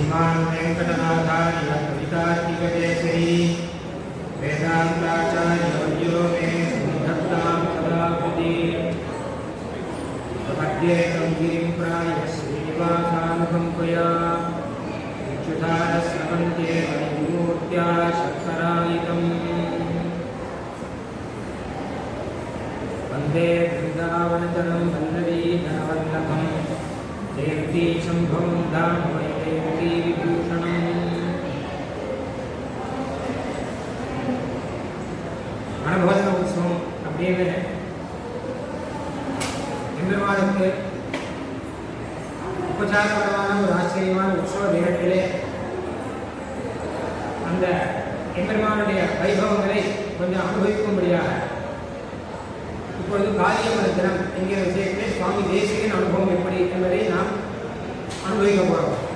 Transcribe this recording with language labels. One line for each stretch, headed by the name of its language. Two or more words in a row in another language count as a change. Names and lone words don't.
Sanskrit: श्रीमान् वेङ्कटनाथार्य कवितार्किककेसरी वेदान्ताचार्यवर्यो मे सन्निधत्तां सदा हृदि प्रपद्येकं गिरिं प्रायः श्रीनिवासानुकम्पया इक्षुधारस्रवन्त्ये मणिमूर्त्या शर्करायितम् वन्दे वृन्दावनचरं वल्लवी धनवल्लभम् जयन्ती शम्भुं धामवैदेवकी विभूषणम्
Tamil: அனுபவன உற்சவம் அப்படின்னு எம்பெருமானுக்கு உபச்சாரபரமான ஒரு ஆச்சரியமான உற்சவ தினத்திலே அந்த எம்பெருமானுடைய வைபவங்களை கொஞ்சம் அனுபவிக்கும்படியாக இப்பொழுது காரியமர தினம் என்கிற விஷயத்திலே சுவாமி தேசிகன் அனுபவம் எப்படி என்பதை நாம் அனுபவிக்க போகிறோம்.